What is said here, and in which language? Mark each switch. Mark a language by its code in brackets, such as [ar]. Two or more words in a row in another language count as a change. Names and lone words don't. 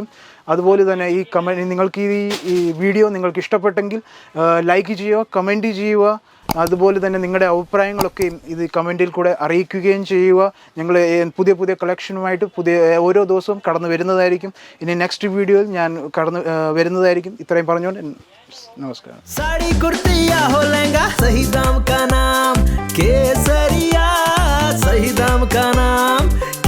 [ml] അതുപോലെ തന്നെ നിങ്ങൾക്ക് ഈ വീഡിയോ നിങ്ങൾക്ക് ഇഷ്ടപ്പെട്ടെങ്കിൽ ലൈക്ക് ചെയ്യുക, കമൻറ്റ് ചെയ്യുക. അതുപോലെ തന്നെ നിങ്ങളുടെ അഭിപ്രായങ്ങളൊക്കെയും ഇത് കമൻറ്റിൽ കൂടെ അറിയിക്കുകയും ചെയ്യുക. ഞങ്ങൾ പുതിയ കളക്ഷനുമായിട്ട് ഓരോ ദിവസവും കടന്നു വരുന്നതായിരിക്കും. ഇനി [en] next video [ml] ഞാൻ കടന്നു വരുന്നതായിരിക്കും. ഇത്രയും പറഞ്ഞുകൊണ്ട് നമസ്കാരം. [hi] साड़ी कुर्ती या हो लहंगा, सही दाम का नाम केसरिया, सही दाम का नाम